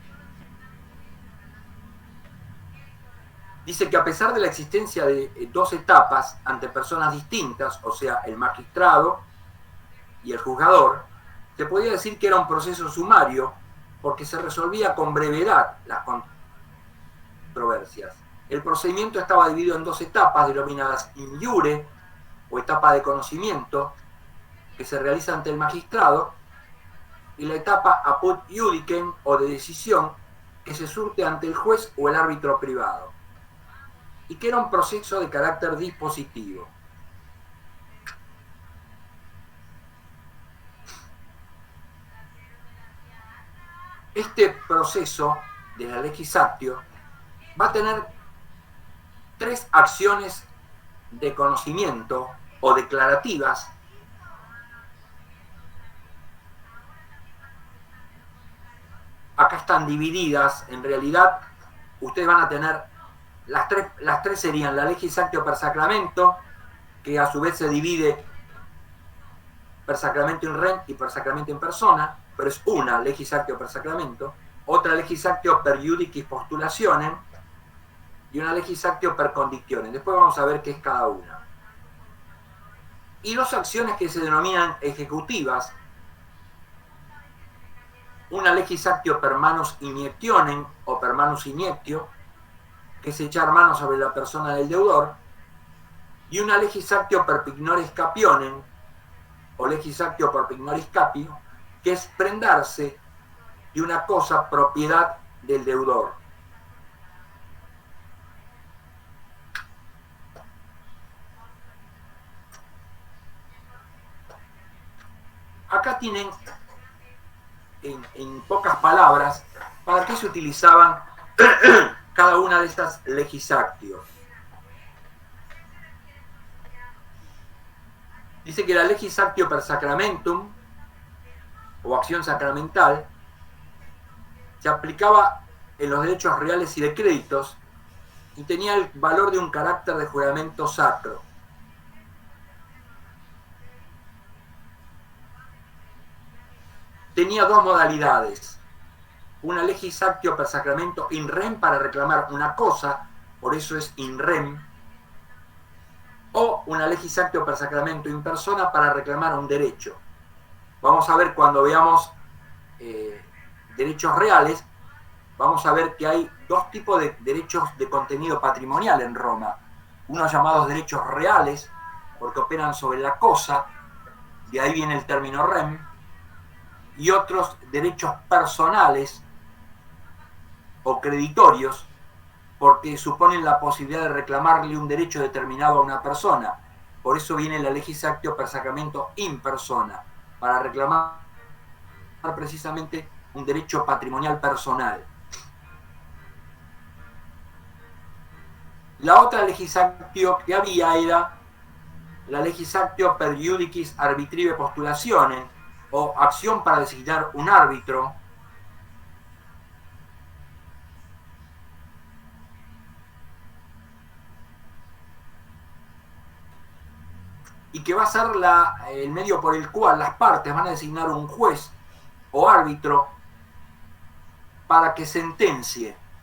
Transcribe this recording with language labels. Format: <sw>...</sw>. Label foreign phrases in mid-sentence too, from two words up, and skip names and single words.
<es>Dice que a pesar de la existencia de dos etapas ante personas distintas, o sea, el magistrado y el juzgador, se podía decir que era un proceso sumario porque se resolvía con brevedad las controversias. El procedimiento estaba dividido en dos etapas denominadas</es> <la>in iure,</la> <es>o etapa de conocimiento, que se realiza ante el magistrado, y la etapa</es> <la>apud iudicem,</la> <es>o de decisión, que se surte ante el juez o el árbitro privado, y que era un proceso de carácter dispositivo. Este proceso de la legislatio va a tener tres acciones de conocimiento o declarativas acá están divididas. En realidad ustedes van a tener las tres serían la</es> <la>legislatio per sacramento,</la> <es>que a su vez se divide</es> <la>per sacramento in rem</la> <es>y</es> <la>per sacramento in persona,</la> <es>pero es una</es> <la>legislatio per sacramento,</la> <es>otra</es> <la>legislatio per iudicis postulationem</la> <es>y una</es> <la>legislatio per condictionem.</la> <es>Después vamos a ver qué es cada una. Y dos acciones que se denominan ejecutivas, una</es> <la>legislatio per manus iniectionem</la> <es>o</es> <la>per manus iniectio,</la> <es>que es echar mano sobre la persona del deudor, y una</es> <la>legislatio per pignoris capionem</la> <es>o</es> <la>legislatio per pignoris capio,</la> <es>que es prendarse de una cosa propiedad del deudor. Acá tienen en pocas palabras para qué se utilizaban cada una de estas legislatio. Dice que la</es> <la>legislatio per sacramentum</la> <es>o acción sacramental se aplicaba en los derechos reales y de créditos y tenía el valor de un carácter de juramento sacro. Tenía dos modalidades: una</es> <la>legislatio per sacramento in rem</la> <es>para reclamar una cosa, por eso es</es> <la>in rem,</la> <es>o una</es> <la>legislatio per sacramento in persona</la> <es>para reclamar un derecho. Vamos a ver cuando veamos derechos reales, vamos a ver que hay dos tipos de derechos de contenido patrimonial en Roma. Unos llamados derechos reales, porque operan sobre la cosa, de ahí viene el término rem, y otros derechos personales o creditorios, porque suponen la posibilidad de reclamarle un derecho determinado a una persona. Por eso viene la</es> <la>legislatio per sacramento in persona,</la> <es>para reclamar precisamente un derecho patrimonial personal. La otra legislatio que había era la</es> <la>legislatio per iudicis arbitrive postulationem,</la> <es>o acción para designar un árbitro, y que va a ser el medio por el cual las partes van a designar un juez o árbitro para que sentencie.</es>